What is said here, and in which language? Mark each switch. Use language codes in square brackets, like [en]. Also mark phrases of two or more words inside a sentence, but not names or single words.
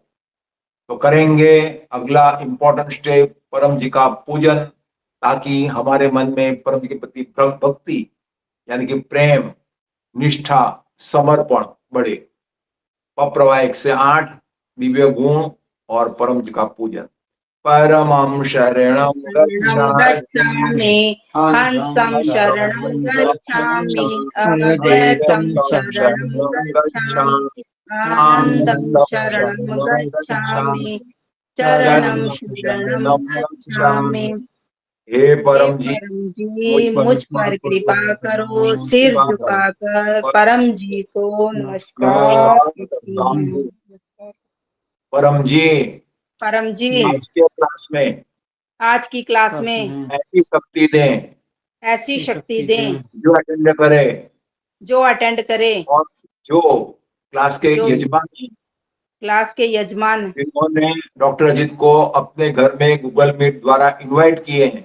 [hi] तो करेंगे अगला इंपॉर्टेंट स्टेप, परम जी का पूजन, ताकि हमारे मन में परम जी के प्रति भक्ति यानी कि प्रेम, निष्ठा, समर्पण बढ़े। पप्रवाह 1 से 8 दिव्य गुण और परम जी का पूजन। [sa] परमं शरणं गच्छामि, हंसं शरणं गच्छामि, अद्वैतं शरणं गच्छामि, आनंदं शरणं गच्छामि, चरणं शरणं गच्छामि। [hi] हे परम जी मुझ पर कृपा करो। सिर झुकाकर परम जी को नमस्कार। परम जी आज की क्लास में ऐसी शक्ति दें जो अटेंड करे और जो क्लास के यजमान जिन्होंने डॉक्टर अजीत को अपने घर में गूगल मीट द्वारा इनवाइट किए हैं,